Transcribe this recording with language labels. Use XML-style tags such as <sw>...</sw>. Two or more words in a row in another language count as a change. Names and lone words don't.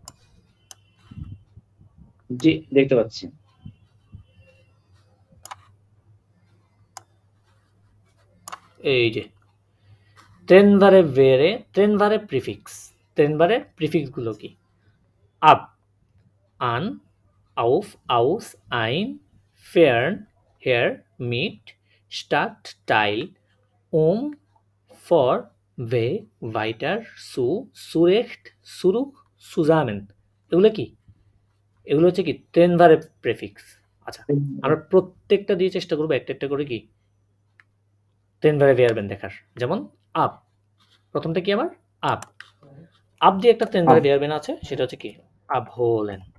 <bn>জি দেখতে পাচ্ছি। এই যে</bn> <de>trennbare Präfix, trennbare Präfixe</de> <bn>কি?</bn> <de>আপ, আন, auf, aus, ein, fern, her, mit, statt, teil, for, weg, weiter, zu, zurecht, zurück, zusammen।</de> <bn>এগুলো কি? এগুলো হচ্ছে কি</bn> <de>trennbare Präfix.</de> <bn>আচ্ছা, আমরা প্রত্যেকটা দিয়ে চেষ্টা করবো একটা একটা করে কি</bn> <de>trennbare Verben</de> <bn>দেখার। যেমন আপ, প্রথমটা কি আমার? আপ। আপ দিয়ে একটা</bn> <de>trennbare Verben</de> <bn>আছে, সেটা হচ্ছে কি abholen।</bn>